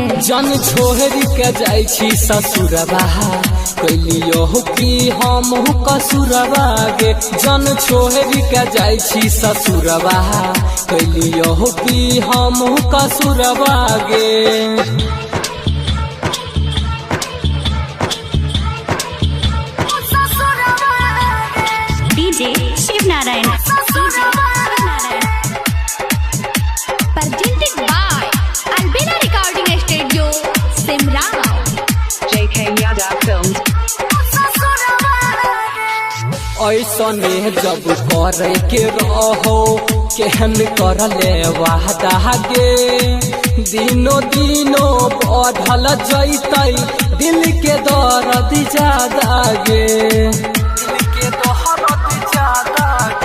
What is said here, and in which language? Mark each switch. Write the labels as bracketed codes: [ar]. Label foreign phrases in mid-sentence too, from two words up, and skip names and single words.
[mai] जन छोड़ के जाय छी ससुरवा कैलियो कि हम कसुरवा गे जन छोड़ के जाय छी ससुरवा कैलियो कि हम कसुरवा गे [en] शिव नारायण presented by Albina Recording Studio, Simrao. JK Yadav Films. [mai] ऐसने जब करे के रहो केहन कर ले वादा गे दिनो दिनो बढ़ल जैतै दिल के दर्द ज्यादा गे दिल के दर्द ज्यादा गे